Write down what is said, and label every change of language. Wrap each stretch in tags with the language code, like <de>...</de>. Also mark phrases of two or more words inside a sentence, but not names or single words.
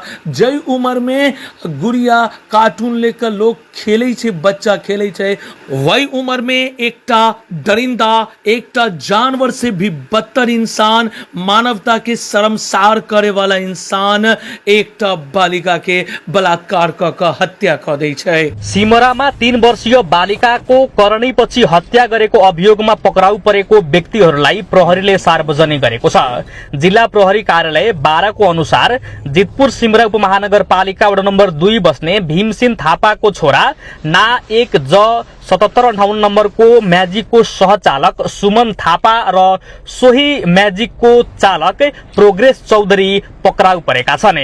<mai>जय उम्र में गुड़िया कार्टून लेकर लोग खेले छे, बच्चा खेले छे, वही उम्र में एकटा दरिंदा, एकटा जानवर से भी बदतर इंसान, मानवता के शर्मसार करे वाला इंसान एकटा बालिका के बलात्कार क हत्या क दै छै।</mai> <ne>सिमरामा 3 वर्षीय बालिकाको करनीपछि हत्या गरेको अभियोगमा पक्राउ परेको व्यक्तिहरूलाई प्रहरीले सार्वजनिक गरेको छ। जिल्ला प्रहरी कार्यालय 12 को अनुसार जितपुर सिमरा उपमहानगरपालिका वडा नम्बर 2 बस्ने भीमसिंह थापाको छोरा ना 1 ज 7758 नम्बरको म्याजिकको सहचालक सुमन थापा र सोही म्याजिकको चालक प्रोग्रेस चौधरी पक्राउ परेका छन्।</ne>